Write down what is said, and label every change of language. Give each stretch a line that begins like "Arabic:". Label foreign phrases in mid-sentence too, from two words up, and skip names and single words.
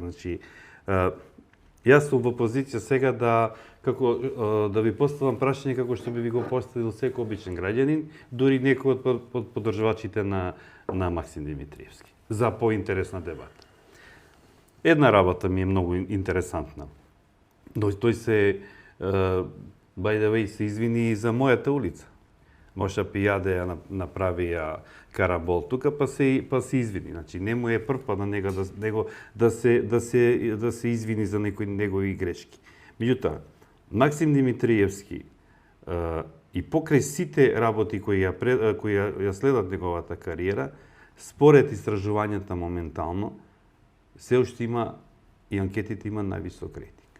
Macedonian: Значи, јас сум во позиција сега да ви поставам прашање како што би ви го поставил секој обичен граѓанин, дури некој од поддржувачите на Максим Димитриевски, за поинтересна дебата. Една работа ми е многу интересантна. Тој се,
English: by the way,
Macedonian: се извини и за мојата улица. Моша Пијаде ја направи карабол тука, па се извини. Значи, не му е прв пат на него да се извини за некои негови грешки. Меѓутоа, Максим Димитриевски и покрај сите работи кои ја следат неговата кариера, според истражувањата моментално, се уште има и анкетите има највисок рейтинг.